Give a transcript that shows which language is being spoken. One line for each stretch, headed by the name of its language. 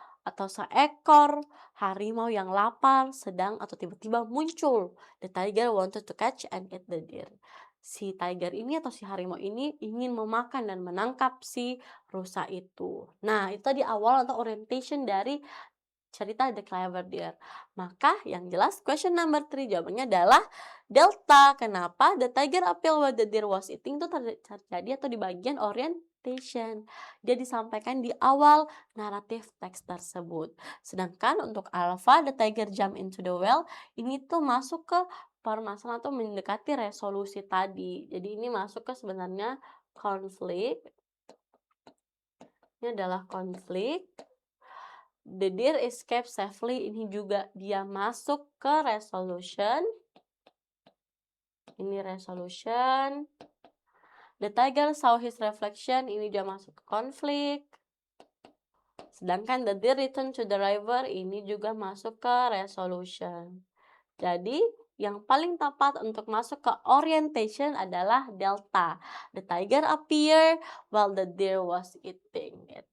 Indonesian: Seekor harimau yang lapar sedang atau tiba-tiba muncul.
English: The tiger wanted to catch and eat the deer.
Indonesian: Si tiger ini atau si harimau ini ingin memakan dan menangkap si rusa itu. Nah, itu di awal atau orientation dari cerita The Clever Deer. Maka yang jelas question number 3 jawabannya adalah delta. Kenapa?
English: The tiger appeared while the deer was eating
Indonesian: itu terjadi atau di bagian orientation. Dia disampaikan di awal naratif teks tersebut. Sedangkan untuk alpha,
English: the tiger jump into the well,
Indonesian: ini tuh masuk ke permasalahan atau mendekati resolusi tadi. Jadi ini masuk ke sebenarnya konflik. Ini adalah konflik.
English: The deer escape safely,
Indonesian: ini juga dia masuk ke resolution. Ini resolution.
English: The tiger saw his reflection,
Indonesian: ini dia masuk ke konflik. Sedangkan
English: the deer returned to the river,
Indonesian: ini juga masuk ke resolution. Jadi yang paling tepat untuk masuk ke orientation adalah delta.
English: The tiger appeared while the deer was eating.